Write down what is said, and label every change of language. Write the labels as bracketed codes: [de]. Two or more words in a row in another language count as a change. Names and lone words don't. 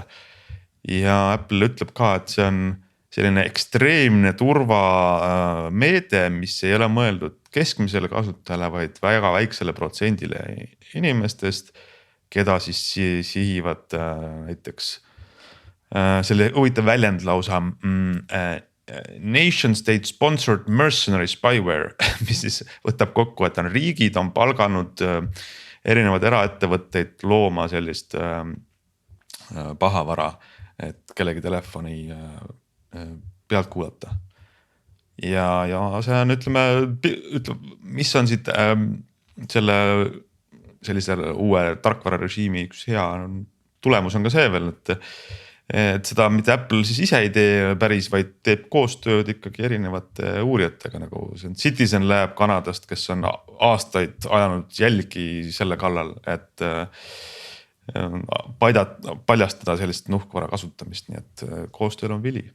[et] Ja Apple ütleb ka, et see on selline ekstreemne turvameede, mis ei ole mõeldud keskmisele kasutajale, vaid väga väiksele protsendile inimestest, keda siis sihivad näiteks selle huvitav väljend lausa [en] nation state sponsored mercenary spyware, [et] mis siis võtab kokku, et riigid on palganud erinevad eraettevõtteid looma sellist pahavara, et kellegi telefoni pealt kuulata. Ja see on, ütleme, mis on siit sellise uue tarkvararežiimi üks hea tulemus on ka see veel, et seda mitte Apple siis ise ei tee päris, vaid teeb koostööd ikkagi erinevate uurijatega, nagu see on Citizen Lab Kanadast, kes on aastaid ajanud jälgi selle kallal, et paljastada sellist nuhkvara kasutamist, nii et koostööl on vili.